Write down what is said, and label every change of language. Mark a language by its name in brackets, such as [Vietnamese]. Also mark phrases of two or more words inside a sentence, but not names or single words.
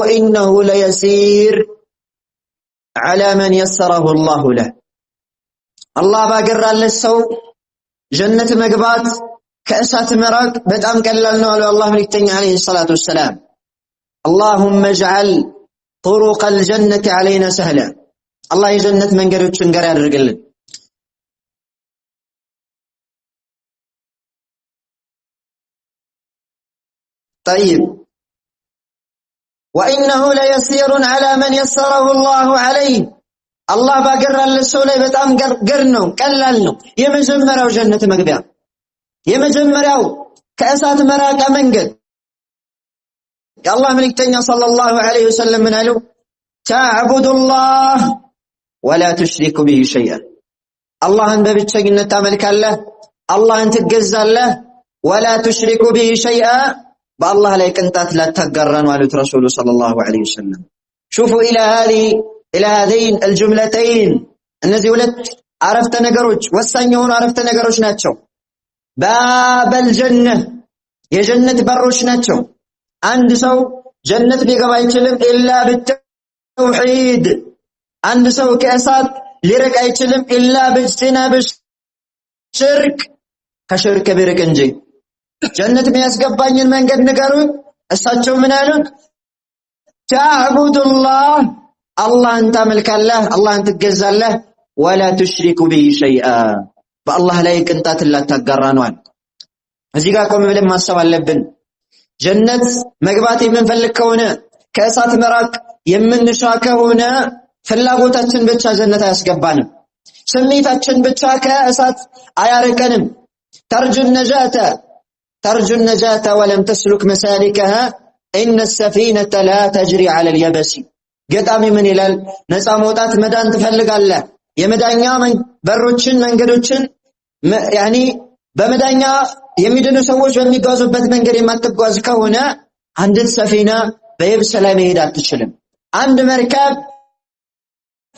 [Arabic] وإنه ليسير على من يسره الله له [Amharic] አላህ ባገራለት ሰው ጀነት መግባት ከእሳት መራቅ በጣም ቀላል ነው አሉ የአላህ መልእክተኛ [Arabic] عليه الصلاة والسلام። اللهم اجعل طرق الجنة علينا سهلا [Amharic] الله የጀነት መንገዶችን ገር ያድርግልን። [Arabic] طيب وإنه ليسير على من يسره الله عليه [Amharic] الله ባገራለት ሰው ላይ በጣም ገር ነው፣ ቀላል ነው። የመጀመሪያው ጀነት መግቢያ የመጀመሪያው ከእሳት መራቂያ መንገድ የአላህ መልእክተኛ [Arabic] صلى الله عليه وسلم [Amharic] ምን አሉ? [Arabic] تعبد الله ولا تشرك به شيئا [Amharic] አላህን በብቸኝነት ታመልካለህ፣ አላህን ትገዛለህ። [Arabic] ولا تشرك به شيئا [Amharic] በአላህ ላይ ቅንጣት ላታጋራ ነው አሉት ረሱሉ [Arabic] صلى الله عليه وسلم። شوفوا إلى هذين الجملتين [Amharic] እነዚህ ሁለት አረፍተ ነገሮች ወሳኝ የሆኑ አረፍተ ነገሮች ናቸው። [Arabic] باب الجنة [Amharic] የጀነት በሮች ናቸው። አንድ ሰው ጀነት ሊገባ አይችልም [Arabic] إلا بالتوحيد [Amharic] አንድ ሰው ከእሳት ሊርቅ አይችልም [Arabic] إلا باجتناب الشرك [Amharic] ከሽርክ ቢርቅ እንጂ። ጀነት የሚያስገባኝን መንገድ ንገሩኝ። እሳቸው ምን አሉት? ተዕቡዱላህ አላህን ታመልካለህ፣ አላህን ትገዛለህ። [Arabic] ولا تشرك به شيئا [Amharic] በአላህ ላይ ቅንጣት ላታጋራ ነው። እዚህ ጋር ቆም ብለን ማሰብ አለብን። ጀነት መግባት የምንፈልግ ከሆነ ከእሳት መራቅ የምንሻ ከሆነ ፍላጎታችን ብቻ ጀነት አያስገባንም፣ ስሜታችን ብቻ ከእሳት አያርቀንም። [Arabic] ترجو النجاة ولم تسلك مسالكها إن السفينة لا تجري على اليبس [Amharic] ገጣሚ ምን ይላል? ነፃ መውጣት መዳን ትፈልጋለህ፣ የመዳኛ በሮችን መንገዶችን በመዳኛ የሚድኑ ሰዎች በሚጓዙበት መንገድ የማትጓዝ ከሆነ አንዲት ሰፊና በየብስ ላይ መሄድ አትችልም። አንድ መርከብ